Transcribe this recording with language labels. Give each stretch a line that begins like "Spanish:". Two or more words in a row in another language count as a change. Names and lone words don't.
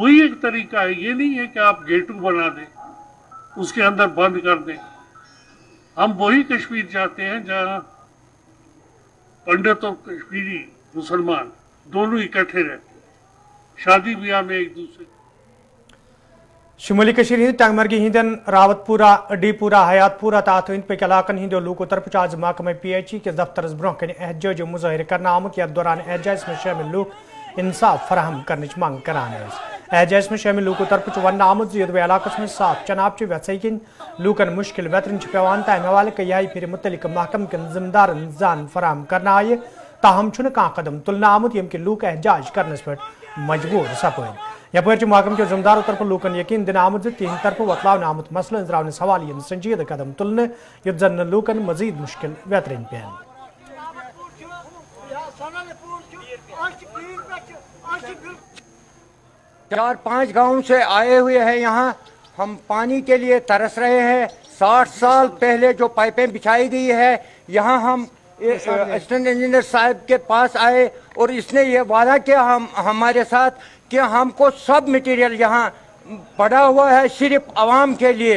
Hindi: वही एक तरीका है, ये नहीं है कि आप गेटू बना दें, उसके अंदर बंद कर दें। हम वही कश्मीर चाहते हैं जहाँ पंडित और कश्मीरी मुसलमान दोनों इकट्ठे रहते, शादी ब्याह में एक दूसरे।
Kashmiri: शुमाली कशीर हिंद टंगमर्गी हिंदन रावतपुरा अडीपुरा हयातपुरा तात इन पे इलाकन हिंदो लोगों तरफ आज महकमे PHE के दफ्तर ब्रोह कन एहतजाज मुजाहिर करना आमुत यात दौरान
Hindi: एहतजाज में शामिल लोग इंसाफ फराहम करने मांग
Kashmiri: करान।
Hindi: एहतजाज में शामिल लोगों
Kashmiri: तरफ वन आमुत यदवे इलाकस में साफ चनाब वैसिन लूकन मुश्किल वेतरन पेवान तम हवाले कई फिर मुतलिक महकम कन जिम्मेदार जान फराहम करना आये, ताहम कह कदम तुलना आमुत यम के लूक एहतजाज करनस पे मजबूर सपद। यपर महकम के जिम्मेदारों तरफ लूकन यकीन दिन आमुत तिहद तरफ वतलावन आमुत मसलन द्रावनस हवाले संजीद कदम तुलन युत जन लूकन मजीद मुश्किल वेतरन पेन।
Hindi: 4-5 गाँव से आए हुए हैं। यहाँ हम पानी के लिए तरस रहे हैं। 60 साल पहले जो पाइपें बिछाई गई है, यहाँ हम असिस्टेंट इंजीनियर साहब के पास आए और इसने ये वादा किया हमारे साथ कि हमको सब मटेरियल यहाँ पड़ा हुआ है सिर्फ आवाम के लिए।